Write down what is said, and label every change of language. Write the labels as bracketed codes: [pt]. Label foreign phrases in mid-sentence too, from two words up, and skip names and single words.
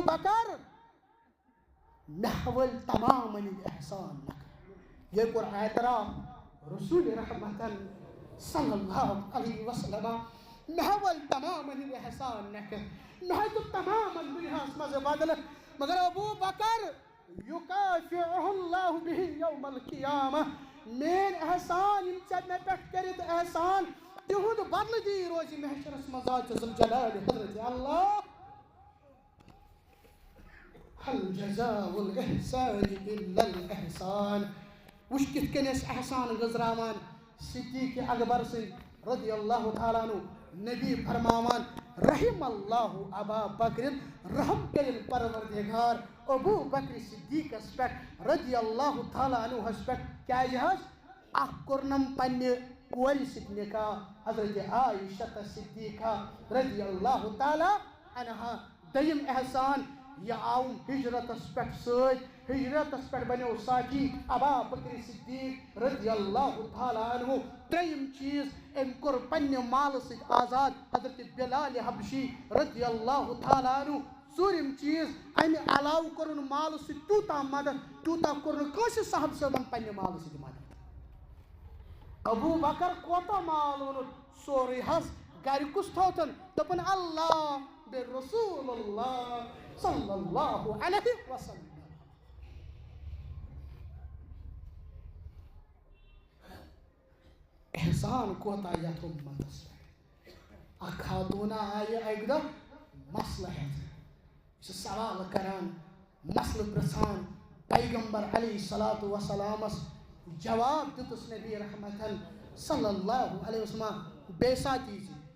[ks] بکر مےٚ وٲلۍ تمامن ہٕنٛدۍ احسان نکھٕ یہِ کوٚر اعتراف رسول رحمتن [ar] صلی اللہ علیہ وسلم [ks] مےٚ وٲلۍ تمامن ہٕنٛدۍ احسان نکھٕ مےٚ دیُت تمامن دُنیاہس منٛز بدلہٕ مگر ابوٗ بکر [ar] یُکافِعُہُ اللہ بِہِ یوم القیامہ [ks] میٲنۍ احسان یِم ژےٚ مےٚ پٮ۪ٹھ کٔرِتھ احسان تِہُنٛد بدلہٕ دی روزِ محشرس منٛز ذات ذوالجلال حضرت اللہ. [ar] هل جزاء الإحسان إلا الإحسان [ks] وٕچھ کِتھ کٔنۍ ٲسۍ احسان گٔنٛزراوان صدیٖق اکبر سٕنٛدۍ [ar] رضی اللہ تعالیٰ عنہ [ks] نبی فرماوان [ar] رحم اللہ [ks] ابا بکرن رحم کٔرِنۍ پروردگار ابوٗ بکر صدیٖقس پٮ۪ٹھ [ar] رضی اللہ تعالیٰ [ks] عنہس پٮ۪ٹھ کیٛازِ حظ اکھ کوٚرنم پننہِ کورِ سۭتۍ نکاح حضرت عایشہ صدیقہ [ar] رضی اللہ تعالیٰ عنہا. [ks] دوٚیِم احسان یہِ آوُم ہجرتس پٮ۪ٹھ سۭتۍ ہجرتس پٮ۪ٹھ بنیو ساتھی ابا بکر صدیق [ar] رضی اللہ تعالیٰ عنہ. [ks] ترٛیٚیِم چیٖز أمۍ کوٚر پننہِ مالہٕ سۭتۍ آزاد حضرت بلال حبشی [ar] رضی اللہ تعالیٰ عنہ. [ks] ژوٗرِم چیٖز امہِ علاوٕ کوٚرُن مالہٕ سۭتۍ تیوٗتاہ مدد تیوٗتاہ کوٚر نہٕ کٲنٛسہِ صاحب صٲبن پننہِ مالہٕ سۭتۍ مدد. ابوٗ بکر کوتاہ مال اوٚنُن سورُے حظ گرِ کُس تھوتن دوٚپُن اللہ بیٚیہِ رسول اللہ [ar] صلی اللہ علیہ وسلم. [ks] احسان کوتاہ یتھ اُمتس پٮ۪ٹھ اکھ خاتوٗنا آیہِ اکہِ دۄہ مسلہٕ ہٮ۪تھ یہِ چھِ سوال کران مسلہٕ پرژھان پیغمبر علیہ صلاتُ وسلامس جواب دیُتُس نبی رحمتن [ar] صلی اللہ علیہ وسلم [ks] بیٚیہِ ساتہٕ یی